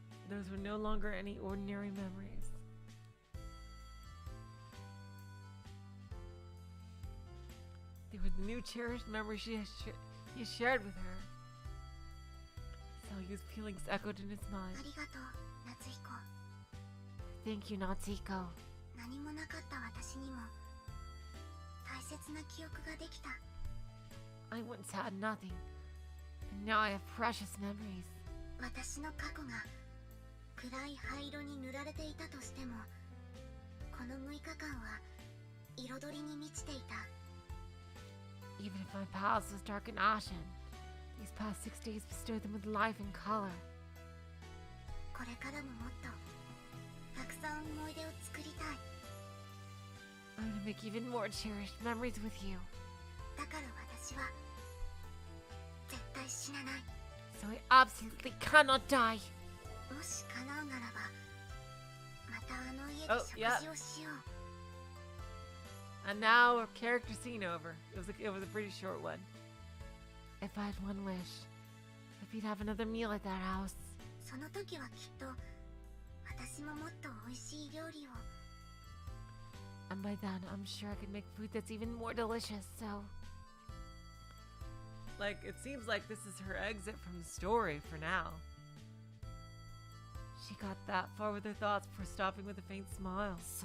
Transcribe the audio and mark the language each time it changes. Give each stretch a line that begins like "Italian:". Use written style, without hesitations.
English: Those were no longer any ordinary memories. They were the new cherished memories he shared with her. Salyu's feelings echoed in his mind.
Japanese: ありがとう、夏彦。
English: Thank you, Natsuko.
Japanese: 何もなかった私にも大切な記憶ができた。
English: I once had nothing, and now I have precious memories.
Japanese: 私の過去が暗い灰色に塗られていたとしても、この6日間は彩りに満ちていた。
English: Even if my past was dark and ashen, these past 6 days bestowed them with life and color.
Japanese: これからももっとたくさん思い出を作りたい。
English: I'm gonna make even more cherished memories with you.
Japanese: だから私は絶対死なない。
English: So I absolutely cannot die.
Japanese: もし叶うならば、またあの家で
English: Oh,
Japanese: 食
English: yeah.
Japanese: 事をしよう。
English: And now a character scene over. It was a pretty short one. If I had one wish, if you'd have another meal at that house.
Japanese: その時はきっと私ももっと美味しい料理を。
English: And by then, I'm sure I could make food that's even more delicious, so... Like, it seems like this is her exit from the story for now. She got that far with her thoughts before stopping with a faint smile.